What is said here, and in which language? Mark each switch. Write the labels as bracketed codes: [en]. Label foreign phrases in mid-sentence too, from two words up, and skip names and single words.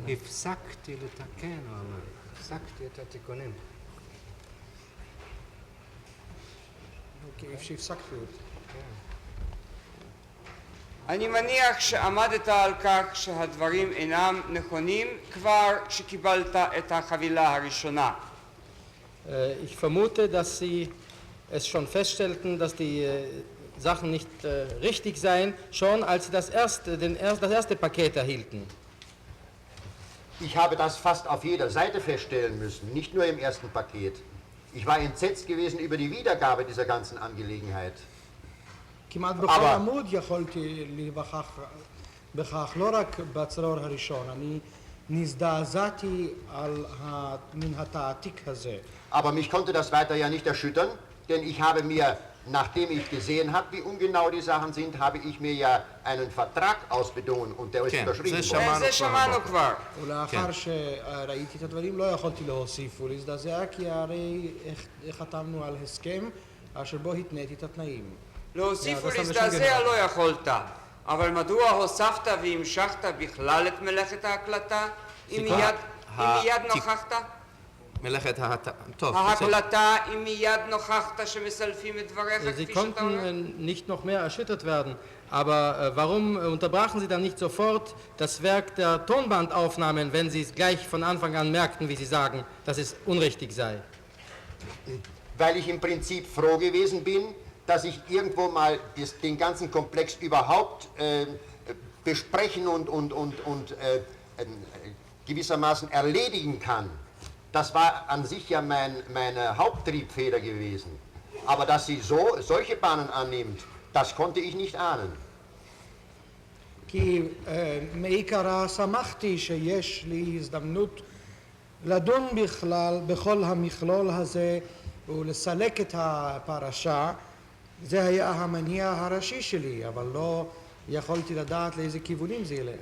[he] הפסקתי לתקן, הוא אמר. הפסקתי את התיקונים. אוקיי, איפה שהפסקתי אותי. אני מניח שעמדת על כך שהדברים אינם נכונים כבר כשקיבלת את החבילה הראשונה. [de] Ich vermute, dass Sie es schon feststellten, dass die Sachen nicht richtig seien, schon als Sie das erste Paket erhielten. Ich habe das fast auf jeder Seite feststellen müssen, nicht nur im ersten Paket. Ich war entsetzt gewesen über die Wiedergabe dieser ganzen Angelegenheit. [he] כמעט בכל עמוד יכולתי להיווכח בכך, לא רק בצרור הראשון, אני נזדעזעתי מן התעתיק הזה. [de] Aber mich konnte das weiter ja nicht erschüttern, denn ich habe mir, nachdem ich gesehen habe, wie ungenau die Sachen sind, habe ich mir ja einen Vertrag ausbedungen und der ist unterschrieben worden. [he] זה שמענו כבר. ולאחר שראיתי את הדברים לא יכולתי להוסיף ולהזדעזע, כי הרי חתמנו על הסכם אשר בו התניתי את התנאים. להוסיף ולהזדעזע לא יכולת, אבל מדוע הוספת והמשכת בכלל את מלאכת ההקלטה? אם מיד נוכחת? מלאכת ההקלטה, אם מיד נוכחת שמסלפים את דבריך [de] Sie [he] כפי שאתה אומר? [de] konnten nicht noch mehr erschüttert werden, aber warum unterbrachen Sie dann nicht sofort das Werk der Tonbandaufnahmen, wenn Sie es gleich von Anfang an merkten, wie Sie sagen, dass es unrichtig sei? Weil ich im Prinzip froh gewesen bin, dass ich irgendwo mal den ganzen Komplex überhaupt besprechen und gewissermaßen erledigen kann. Das war an sich ja meine Haupttriebfeder gewesen. Aber dass sie solche Bahnen annimmt, das konnte ich nicht ahnen. [he] כי מעיקרא שמחתי שיש לי הזדמנות לדון בכלל בכל המכלול הזה ולסלק את הפרשה. זה היה המניע הראשי שלי, אבל לא יכולתי לדעת לאיזה כיוונים זה ילך.